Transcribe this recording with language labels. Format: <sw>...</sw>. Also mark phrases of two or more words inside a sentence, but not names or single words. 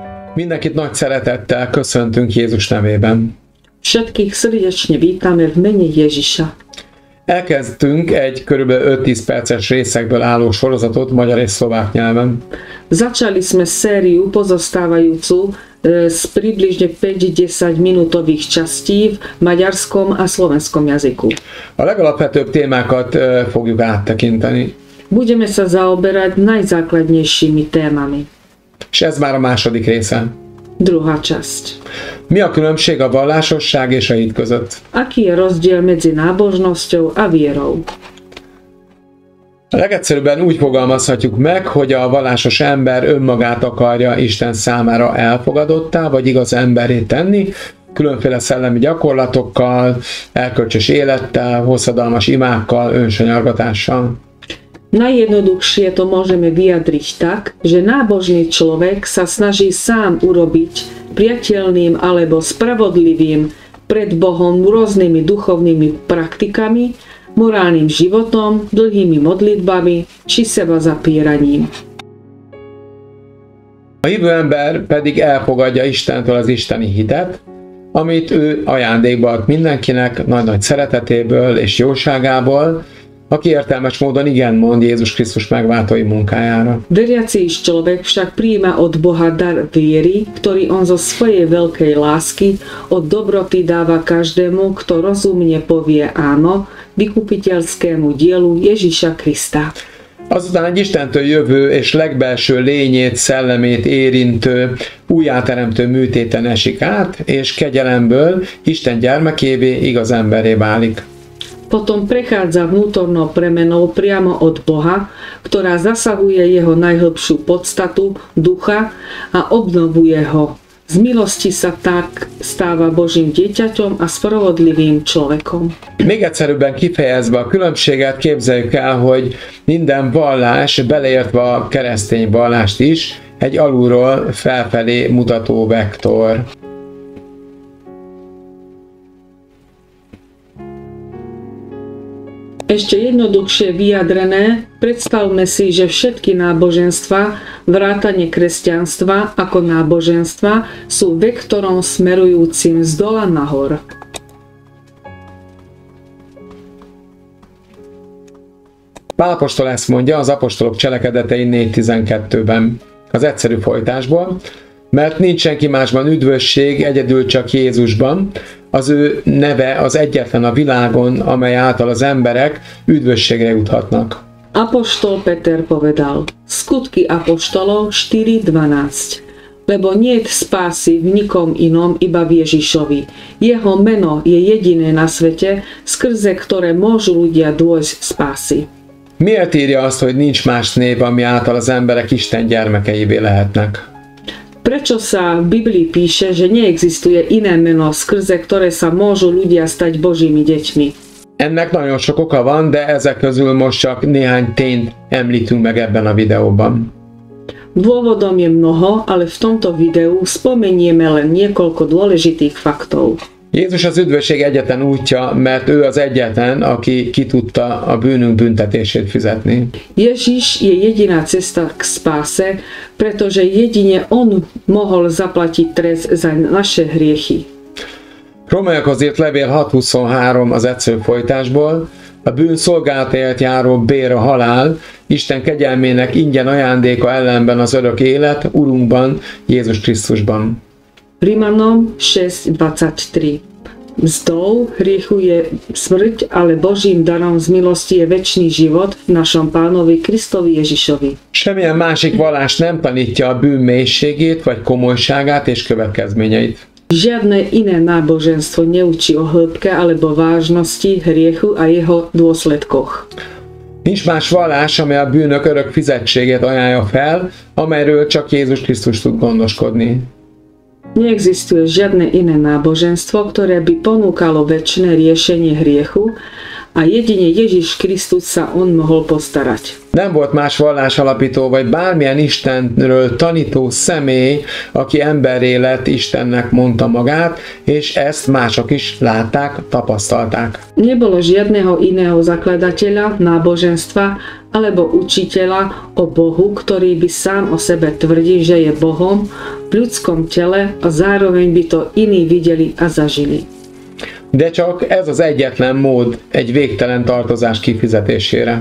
<hu>Mindenkit nagy szeretettel köszöntünk Jézus nevében.</hu> <sk>Všetkých srdečne vítame v mene Ježiša.</sk> <hu>Elkezdtünk egy kb. 5-10 perces részekből álló sorozatot magyar és szlovák nyelven.</hu> <sk>Začali sme sériu pozostávajúcu z približne 5-10 minútových častí v maďarskom a slovenskom jazyku.</sk> <hu>A legalapvetőbb témákat fogjuk áttekinteni.</hu> <sk>Budeme sa zaoberať najzákladnejšími témami.</sk> <hu>És ez már a második része.</hu> <sk>Druhá časť.</sk> <hu>Mi a különbség a vallásosság és a hit között?</hu> <sk>Aký je rozdiel medzi nábožnosťou a vierou?</sk> <hu>A legegyszerűbben úgy fogalmazhatjuk meg, hogy a vallásos ember önmagát akarja Isten számára elfogadottá vagy igaz emberré tenni, különféle szellemi gyakorlatokkal, erkölcsös élettel, hosszadalmas imákkal, önsanyargatással.</hu> <sk>Najjednoduchšie to môžeme vyjadriť tak, že nábožný človek sa snaží sám urobiť priateľným alebo spravodlivým pred Bohom rôznymi duchovnými praktikami, morálnym životom, dlhými modlitbami či seba zapíraním.</sk> <hu>A hívő ember pedig elfogadja Istentől az isteni hitet, amit ő ajándékba ad mindenkinek nagy-nagy szeretetéből és jóságából, aki értelmes módon igen mond Jézus Krisztus megváltói munkájára.</hu> <sk>Veriaci človek však prijíma od Boha dar viery, ktorý on zo svojej veľkej lásky od dobroty dáva každému, kto rozumne povie áno vykupiteľskému dielu Ježiša Krista.</sk> <hu>Azután egy Istentől jövő és legbelső lényét, szellemét érintő, újjáteremtő műtéten esik át, és kegyelemből Isten gyermekévé, igaz emberré válik.</hu> <sk>Potom prechádza vnútornou premenou priamo od Boha, ktorá zasahuje jeho najhlbšiu podstatu, ducha a obnovuje ho. Z milosti sa tak stáva Božím dieťaťom a spravodlivým človekom.</sk> <hu>Még egyszerűbben kifejezve a különbséget képzeljük el, hogy minden vallás, beleértve a keresztény vallást is, egy alulról felfelé mutató vektor.</hu> <sk>Ešte jednoduchšie vyjadrené, predstavme si, že všetky náboženstva, vrátane kresťanstva ako náboženstva, sú vektorom smerujúcim z dola nahor.</sk> <hu>Pál apostol ezt mondja az apostolok cselekedetei 4.12-ben, az egyszerű folytásból, mert nincs senki másban üdvösség, egyedül csak Jézusban, az ő neve az egyetlen a világon, amely által az emberek üdvösségre juthatnak.</hu> <sk>Apoštol Peter povedal, skutky apoštolov 4.12, lebo niet spásy v nikom inom, iba v Ježišovi. Jeho meno je jediné na svete, skrze ktoré môžu ľudia dôjsť spásy.</sk> <hu>Miért írja azt, hogy nincs más név, ami által az emberek Isten gyermekeivé lehetnek?</hu> <sk>Prečo sa v Biblii píše, že neexistuje iné meno, skrze ktoré sa môžu ľudia stať Božími deťmi?</sk> <hu>Ennek nagyon sok oka van, de ezek közül most csak néhány tényt említünk meg ebben a videóban.</hu> <sk>Dôvodom je mnoho, ale v tomto videu spomenieme len niekoľko dôležitých faktov.</sk> <hu>Jézus az üdvösség egyetlen útja, mert ő az egyetlen, aki ki tudta a bűnünk büntetését fizetni.</hu> <sk>Ježiš je jediná cesta k spáse, pretože jedine on mohol zaplatiť trest za naše hriechy.</sk> <hu>Rómaiakhoz írt levél 6.23 az egyszerű folytásból, a bűn szolgálatáért járó bér a halál, Isten kegyelmének ingyen ajándéka ellenben az örök élet, Urunkban, Jézus Krisztusban.</hu> <sk>Rímanom 6.23. Mzdou hriechu je smrť, ale Božím darom z milosti je večný život v našom Pánovi Kristovi Ježišovi.</sk> <hu>Semmilyen másik vallás nem tanítja a bűn mélységét vagy komolyságát és következményeit.</hu> <sk>Žiadne iné náboženstvo neučí o hĺbke alebo vážnosti hriechu a jeho dôsledkoch.</sk> <hu>Nincs más vallás, amely a bűnök örök fizetségét ajánlja fel, amelyről csak Jézus Krisztus tud gondoskodni.</hu> <sk>Neexistuje žiadne iné náboženstvo, ktoré by ponúkalo večné riešenie hriechu a jedine Ježiš Kristus sa on mohol postarať.</sk> <hu>Nem volt más vallásalapító vagy bármilyen Istenről tanító személy, aki emberré lett, Istennek mondta magát, és ezt mások is látták, tapasztalták.</hu> <sk>Nebolo žiadneho iného zakladateľa náboženstva alebo učiteľa o Bohu, ktorý by sám o sebe tvrdil, že je Bohom v ľudskom tele a zároveň by to iní videli a zažili.</sk> <hu>De csak ez az egyetlen mód egy végtelen tartozás kifizetésére.</hu>